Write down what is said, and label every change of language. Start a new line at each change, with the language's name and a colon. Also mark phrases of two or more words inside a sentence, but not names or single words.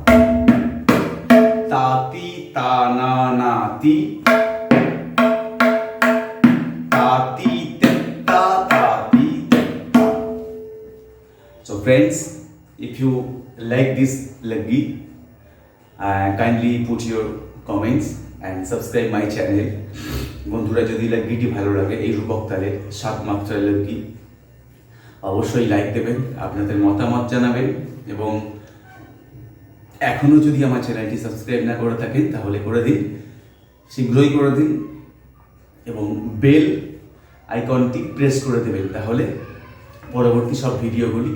English: ताती ताना नाती ताती So friends, if you like this laggi, kindly put your comments and subscribe my channel.
Bangla: বন্ধুরা যদি লাগ্গিটি ভালো লাগে এই রূপক তালের 7 মাত্রার লাগ্গি অবশ্যই লাইক দেবেন, আপনাদের মতামত জানাবেন এবং এখনও যদি আমার চ্যানেলটি সাবস্ক্রাইব না করে থাকেন তাহলে করে দিন, শীঘ্রই করে দিন এবং বেল আইকনটি প্রেস করে দেবেন, তাহলে পরবর্তী সব ভিডিওগুলি পেয়ে যাবেন।